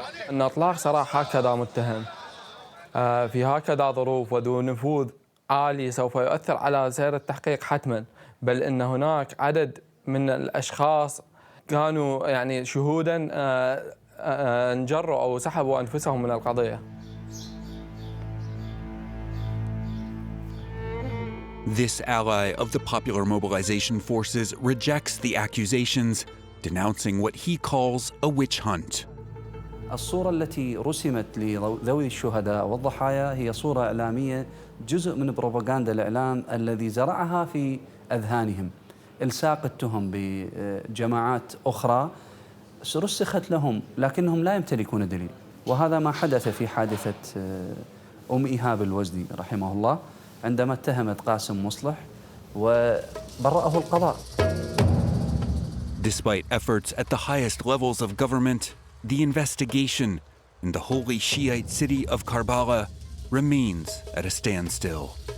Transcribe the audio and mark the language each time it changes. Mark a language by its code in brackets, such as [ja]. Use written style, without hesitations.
[ar] أن إطلاق سراح هكذا متهم في هكذا ظروف وذو نفوذ عالي سوف يؤثر على سير التحقيق حتما بل أن هناك عدد من الأشخاص كانوا يعني شهودا انجروا أو سحبوا أنفسهم من القضية. [en] This ally of the Popular Mobilization Forces rejects the accusations, denouncing what he calls a witch hunt. [ar] الصورة التي رسمت لذوي الشهداء والضحايا هي صورة إعلامية جزء من بروباغندا الإعلام الذي زرعها في أذهانهم إلصاق التهم بجماعات أخرى رسخت لهم لكنهم لا يمتلكون دليل وهذا ما حدث في حادثة أم إيهاب الوزني رحمه الله عندما اتهمت قاسم مصلح وبرأه القضاء. [en] Despite efforts at the highest levels of government, the investigation in the holy Shiite city of Karbala remains at a standstill.